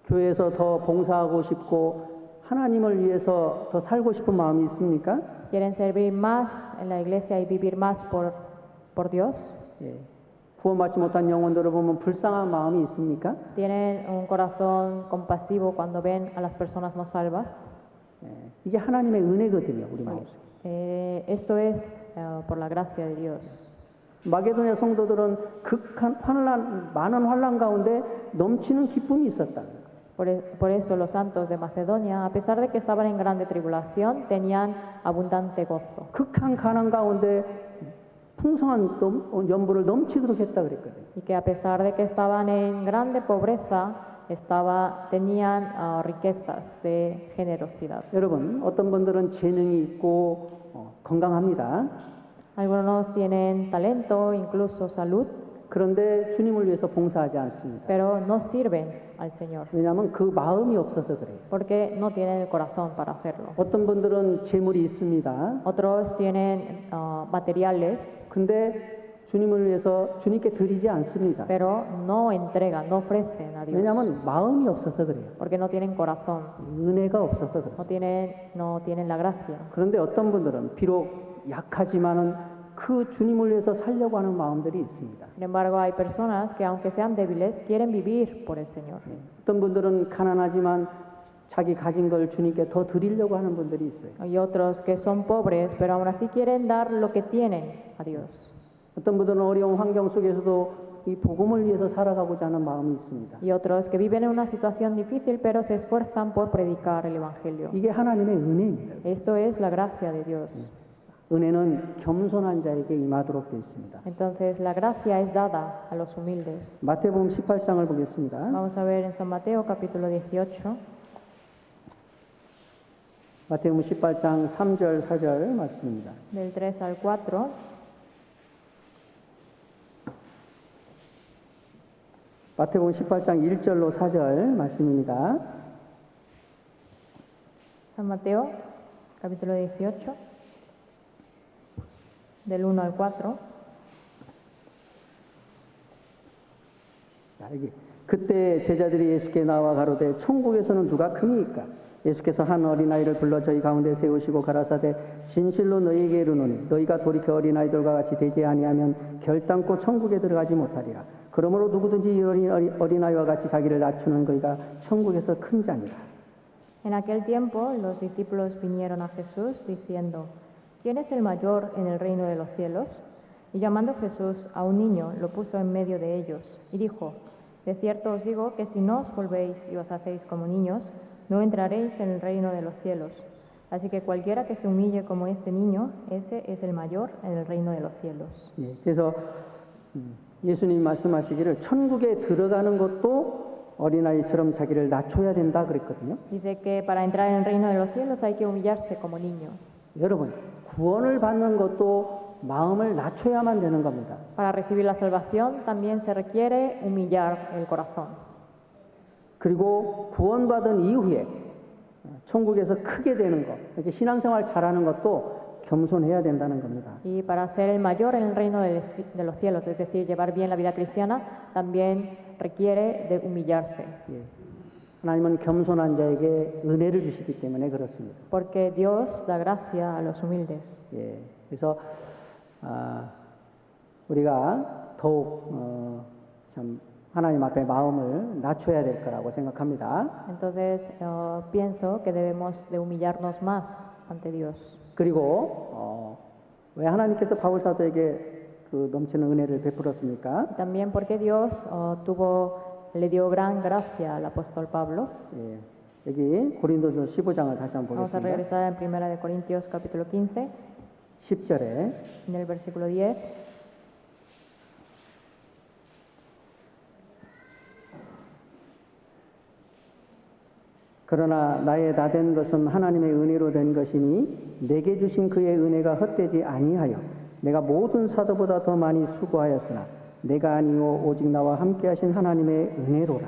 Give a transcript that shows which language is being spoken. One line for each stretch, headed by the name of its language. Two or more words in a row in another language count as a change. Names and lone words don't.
Korean: 교회에서 더 봉사하고 싶고 하나님을 위해서 더 살고 싶은 마음이 있습니까?
Spanish: ¿Quieren servir más en la iglesia y vivir más por Dios?
Korean: 예. 구원받지 못한 영혼들을 보면 불쌍한 마음이 있습니까?
Spanish: ¿Tienen un corazón compasivo cuando ven a las personas no salvas?
Korean: 예. 이게 하나님의 은혜거든요, 우리 마음속에.
Spanish: Esto es por la gracia de Dios.
Korean: 마게도냐 성도들은 극한 환란, 많은 환란 가운데 넘치는 기쁨이 있었다.
Spanish: Por eso los santos de Macedonia, a pesar de que estaban en grande tribulación, tenían abundante gozo.
Korean: 극한 가난 가운데 풍성한 연부를 넘치도록 했다 그랬거든요.
Spanish: Y que a pesar de que estaban en grande pobreza, tenían riquezas de generosidad.
Korean: 여러분, 어떤 분들은 재능이 있고 건강합니다.
Spanish: Algunos tienen talento, incluso salud,
Korean: 그런데 주님을 위해서 봉사하지 않습니다.
Spanish: pero no sirven al Señor,
Korean: 왜냐하면 그 마음이 없어서 그래요.
Spanish: porque no tienen el corazón para hacerlo.
Korean: 어떤 분들은 재물이 있습니다.
Spanish: Otros tienen materiales,
Korean: 근데 주님을 위해서 주님께 드리지 않습니다.
Spanish: pero no entregan, no ofrecen a Dios,
Korean: 왜냐하면 마음이 없어서 그래요.
Spanish: porque no tienen corazón,
Korean: 은혜가 없어서 그래요.
Spanish: no tienen la gracia.
Korean: 그런데 어떤 분들은 비록 약하지만은 그 주님을 위해서 살려고 하는 마음들이 있습니다.
Spanish: Sin embargo, hay personas que aunque sean débiles, quieren vivir por el Señor.
Korean: 어떤 분들은 가난하지만 자기 가진 걸 주님께 더 드리려고 하는 분들이 있어요.
Spanish: Hay otros que son pobres, pero aún así quieren dar lo que tienen a Dios.
Korean: 어떤 분들은 어려운 환경 속에서도 이 복음을 위해서 살아가고자 하는 마음이 있습니다.
Spanish: Y otros que viven en una situación difícil, pero se esfuerzan por predicar el Evangelio.
Korean: 이게 하나님의 은혜입니다.
Spanish: Esto es la gracia de Dios.
Korean: 은혜는 겸손한 자에게 임하도록 되어 있습니다.
Spanish: Entonces, la gracia es dada a los humildes.
Korean: 마태복음 18장을 보겠습니다.
Spanish: Vamos a ver en San Mateo capítulo 18,
Korean: 마태복음 18장 3절 4절 말씀입니다.
Spanish: del 3 al 4.
Korean: 마태복음 18장 1절로 4절 말씀입니다.
Spanish: San Mateo capítulo 18, del 1 al 4.
Korean: 자, 여기 그때 제자들이 예수께 나와 가로되 천국에서는 누가 크니까? 예수께서 한 어린아이를 불러 저희 가운데 세우시고 가라사대 진실로 너희에게 이르노니 너희가 돌이켜 어린아이들과 같이 되지 아니하면 결단코 천국에 들어가지 못하리라. 그러므로 누구든지 이 어린아이와 같이 자기를 낮추는 그이가 천국에서 큰 자니라.
Spanish: En aquel tiempo los discípulos vinieron a Jesús diciendo, ¿quién es el mayor en el reino de los cielos? Y llamando Jesús a un niño, lo puso en medio de ellos y dijo, de cierto os digo que si no os volvéis y os hacéis como niños, no entraréis en el reino de los cielos. Así que cualquiera que se humille como este niño, ese es el mayor en el reino de los cielos.
Korean: 예, 그래서 예수님 말씀하시기를 천국에 들어가는 것도 어린아이처럼 자기를 낮춰야 된다 그랬거든요.
Spanish: Dice que para entrar en el reino de los cielos hay que humillarse como niño.
Korean: 여러분, 구원을 받는 것도 마음을 낮춰야만 되는 겁니다.
Spanish: Para recibir la salvación también se requiere humillar el corazón.
Korean: 그리고 구원받은 이후에 천국에서 크게 되는 것, 이렇게 신앙생활 잘하는 것도 겸손해야 된다는 겁니다.
Spanish: Y para ser el mayor en el reino de los cielos, es decir, llevar bien la vida cristiana, también requiere de humillarse.
Korean: 예. 하나님은 겸손한 자에게 은혜를 주시기 때문에 그렇습니다.
Spanish: Porque Dios da gracia a los humildes.
Korean: 예. 그래서 우리가 더욱 참 하나님 앞에 마음을 낮춰야 될 거라고 생각합니다.
Spanish: Entonces, pienso que debemos de humillarnos más ante Dios.
Korean: 그리고 왜 하나님께서 바울 사도에게 그 넘치는 은혜를 베풀었습니까?
Spanish: También porque Dios le dio gran gracia al apóstol Pablo.
Korean: 예, 여기 고린도전서 15장을 다시 한번
Spanish: Vamos a
Korean: 보겠습니다.
Spanish: regresar en 1 de Corintios capítulo 15,
Korean: 10절에
Spanish: en el versículo 10.
Korean: 그러나 나의 다 된 것은 하나님의 은혜로 된 것이니 내게 주신 그의 은혜가 헛되지 아니하여 내가 모든 사도보다 더 많이 수고하였으나 내가 아니요 오직 나와 함께 하신 하나님의 은혜로라.